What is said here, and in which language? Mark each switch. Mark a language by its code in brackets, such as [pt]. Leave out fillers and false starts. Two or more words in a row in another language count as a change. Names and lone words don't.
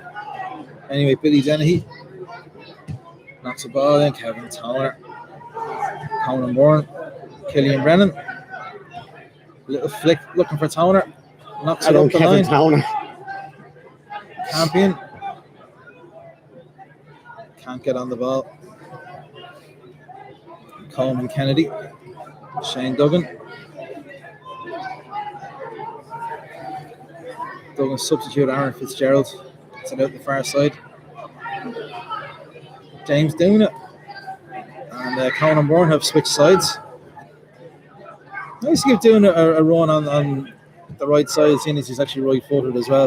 [en] Anyway, Billy Dennehy knocks the ball in. Kevin Toner. Conan Bourne Killian Brennan. Little flick looking for Towner. Knocks it Hello, up the Kevin line. Towner. Campion. Can't get on the ball. Coleman Kennedy. Shane Duggan. Duggan substitute Aaron Fitzgerald. Gets it out the far side. James doing it. And Conan Bourne have switched sides. Nice to give doing a run on the right side, seeing as he's actually right footed as well.